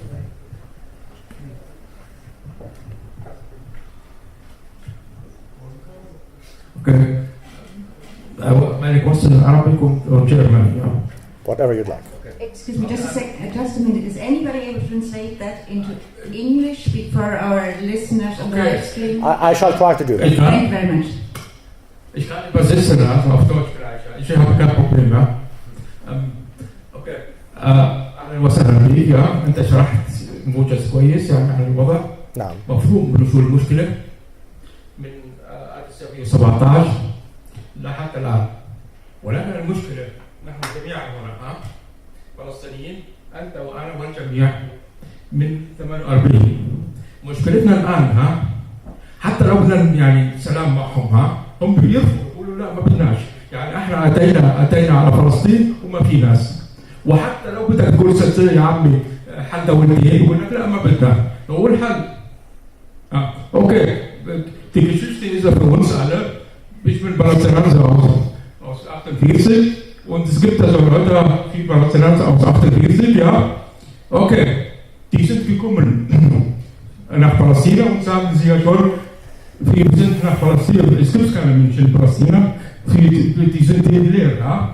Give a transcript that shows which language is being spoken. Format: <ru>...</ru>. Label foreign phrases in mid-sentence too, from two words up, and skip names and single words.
<en>Okay. My question is Arabic or German? Yeah. Whatever you'd like. Excuse me, just a minute. Is anybody able to translate that into English for our listeners on the live stream? I shall try to do that. Thank you very much.</en> <de>Ich kann übersetzen, also auf Deutsch gleich. Ich habe kein Problem, ja. Okay.</de> <ar>أهلا وسهلا بك يا أنت شرحت موجز كويس يعني عن الوضع. نعم. مفهوم شو المشكلة من 1917 لحتى الآن. ولكن المشكلة نحن جميعا هنا فلسطينيين أنت وأنا والجميع من 48. مشكلتنا الآن حتى لو بدنا يعني سلام معهم هم بيرفضوا يقولوا لا ما بدناش يعني احنا اتينا على فلسطين وما في ناس وحتى لو بدك تقول يا عمي حل دولتين يقول لك لا ما بدنا هو الحل</ar> <de>اوكي die Geschichte ist für uns alle ich bin Palästinenser aus 48 und es gibt also Leute die Palästinenser aus 48 ja okay die sind gekommen nach Palästina und sagen sie ja schon wir sind nach Palästina, es gibt keine Menschen in Palästina, die sind hier leer, ja?</de>